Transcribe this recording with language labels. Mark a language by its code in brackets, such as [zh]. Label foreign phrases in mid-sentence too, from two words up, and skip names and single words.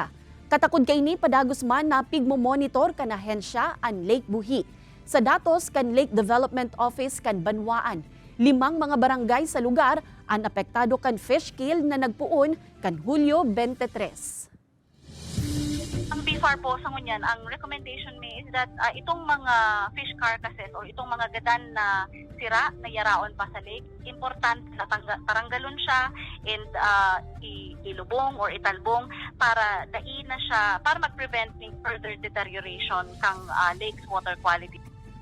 [bik] Katakod kay ni padagos man na pigmo-monitor kan ahensya ang Lake Buhi. Sa datos kan Lake Development Office kan Banwaan, 5 mga barangay sa lugar ang apektado kan [en] fish kill [bik] na nagpuon kan Hulyo 23. Ang BIFAR po sa ngunyan, ang recommendation may [en] is that [bik] itong mga [en] fish carcasses [bik] or itong mga gadan na sira na yaraon pa sa lake, important na taranggalon siya and ilubong or italbong para dai na siya, para mag-prevent ng [en] further deterioration [bik] kang [en] lake's water quality.